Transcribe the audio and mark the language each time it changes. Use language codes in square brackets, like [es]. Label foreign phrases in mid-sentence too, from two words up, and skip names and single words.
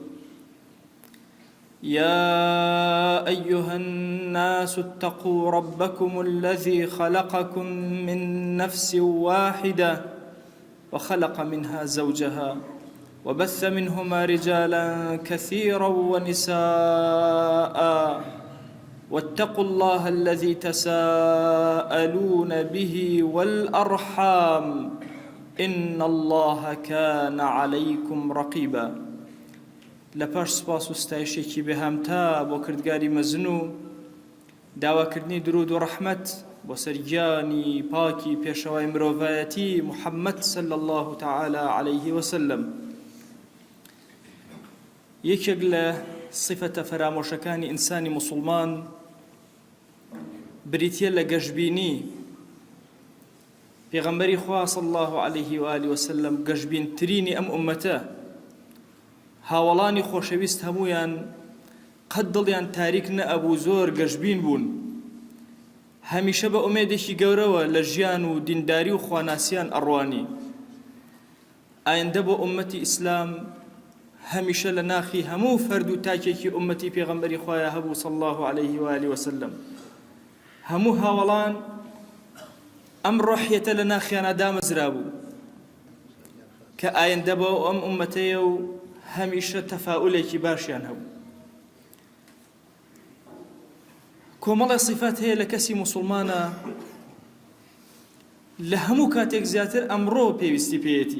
[ar] يا أيها الناس اتقوا ربكم الذي خلقكم من نفس واحدة وخلق منها زوجها وبث منهما رجالا كثيرا ونساء، واتقوا الله الذي تساءلون به والأرحام إن الله كان عليكم رقيبا. [ckb] لپاش سپاس و ستایشێکی بێهامتا بۆ کردگاری مەزن و داواکردنی درود و ڕەحمەت بۆ سەرگیانی پاکی پێشەوای مرۆڤایەتی محەممەد [ar] صلی الله تعالی عليه وسلم. [ckb] یەکێک لە صفەتە فەرامۆشەکانی ئینسانی موسڵمان بریتیە لە گەشببینی. پێغەمبەری خوا [ar] صلی الله عليه وآله وسلم [ckb] گەشببینترینی ئەم ئومەتە، هاوڵانی خۆشەویست هەمویان قەت دڵیان تاریک نەئەبوو، زۆر گەشببین بوون. هەمیشە بە ئومێدێکی گەورەوە لە ژیان و دینداری و خواناسیان ئەڕوانی. ئایندە بۆ ئومەتی ئیسلام هەمیشە لە ناخی هەموو فەرد و تاکێکی ئومەتی پێغەمبەری خوایە هەبوو [ar] صلی الله عليه وآله وسلم. [ckb] هەموو هاوڵان ئەم ڕۆحیەتە لە ناخیانە دامەزرا بوو کە ئایندە بۆ ئەم ئومەتەیە و هەمیشە تەفاؤلێکی باشیان هەبوو. کۆمەڵی صیفات هەیە لە کەسی موسڵمانە لە هەموو کاتێک زیاتر ئەمڕۆ پێویستی پێیەتی.